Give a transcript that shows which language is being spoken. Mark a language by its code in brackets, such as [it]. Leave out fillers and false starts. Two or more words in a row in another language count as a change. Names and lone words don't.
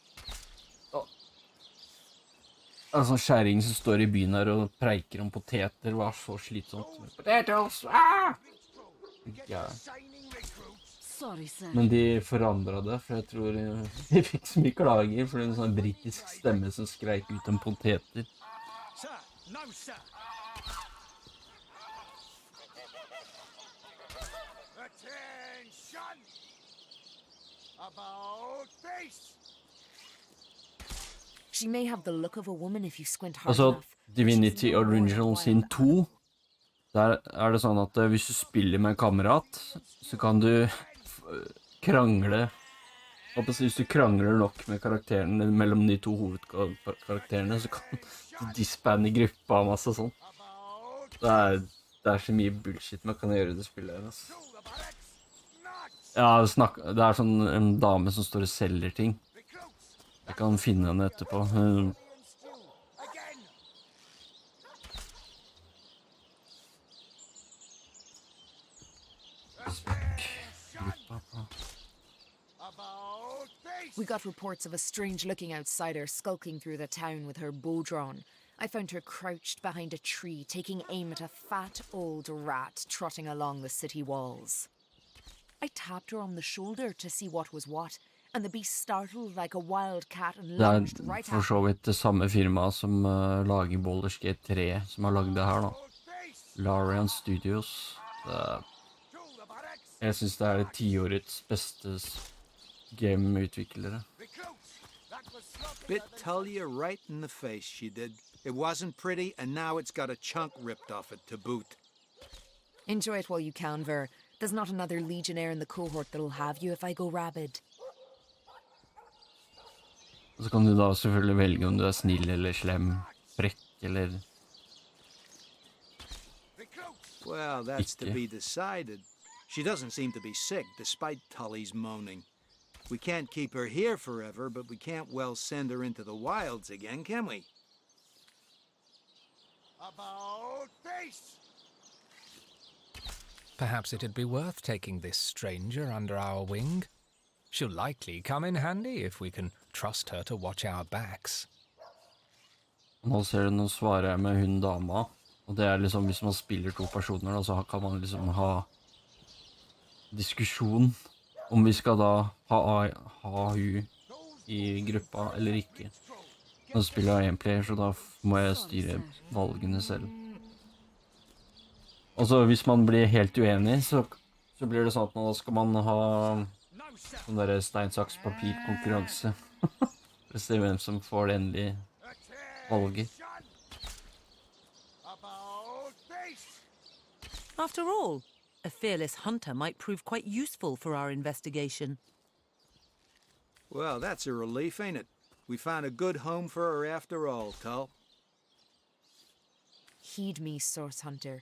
[no] En sånn skjæring som står i byen her og preiker om poteter, var så slitsomt. [en] Potatoes! Ah! Ja. Sorry, sir. [no] Men de forandret det, for jeg tror de fikk så mye klager, for det er en sånn britisk stemme som skreik ut om poteter. [en] Sir, no, sir. Attention! About face! She may have the look of a woman if you squint hard [no] Altså, [en] enough. [no] Divinity Original sin 2, der er det sånn at hvis du spiller med en kamerat, så kan du krangle. Hvis du krangler nok med karakterene mellom de to hovedkarakterene, så kan du disbande gruppa og masse sånn. Det er så mye bullshit man kan gjøre i det spillet her, altså. Ja, det er sånn en dame som står og selger ting. Jeg kan finne henne etterpå. [en] We got reports of a strange-looking outsider skulking through the town with her bow drawn. I found her crouched behind a tree, taking aim at a fat old rat trotting along the city walls. I tapped her on the shoulder to see what was what, and the beast startled like a wild cat and [no] Det [en] lunged [no] er [en] right [no] for [en] at [no] så [en] me. [no] vidt det samme firmaet som lager Baldur's Gate 3, som har laget det her da. Larian Studios. Jeg synes det er 10-årets beste game-utviklere. [en] Bit Talia right in the face, she did. It wasn't pretty, and now it's got a chunk ripped off it to boot. Enjoy it while you can, Ver. There's not another legionnaire in the cohort that'll have you if I go rabid. [no] Og så kan du da selvfølgelig velge om du er snill eller slem, frekk eller... [en] Well, that's to [no] Ikke. [en] be decided. She doesn't seem to be sick, despite Tully's moaning. We can't keep her here forever, but we can't well send her into the wilds again, can we? About face! Perhaps it'd be worth taking this stranger under our wing. She'll likely come in handy if we can trust her to watch our backs. [no] Nå ser du, nå svarer jeg med hun dama. Og det er liksom, hvis man spiller to personer, da, så kan man liksom ha diskusjon om vi skal da ha hun i gruppa eller ikke. Nå spiller jeg en player, så da må jeg styre valgene selv. Og så hvis man blir helt uenig, så blir det sånn at nå skal man ha sånn der stein, saks, papir konkurranse. For å se hvem som får det endelige valget. [en] After all, a fearless hunter might prove quite useful for our investigation. Well, that's a relief, ain't it? We found a good home for her after all, Tull. Heed me, Source Hunter.